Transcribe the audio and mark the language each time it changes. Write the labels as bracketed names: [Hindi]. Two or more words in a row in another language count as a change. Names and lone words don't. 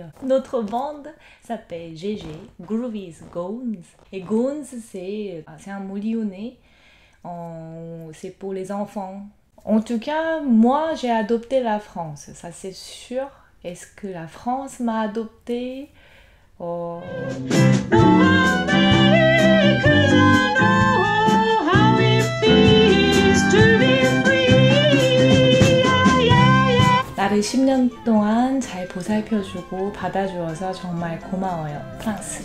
[French] Notre bande s'appelle GG, Groovies Gones. Et Gones, c'est un mot lyonnais. C'est pour les enfants. En tout cas, moi, j'ai adopté la France. Ça, c'est sûr. Est-ce que la France m'a adopté? Oh. [Korean] 나를 10년 동안 잘 보살펴주고 받아주어서 정말 고마워요.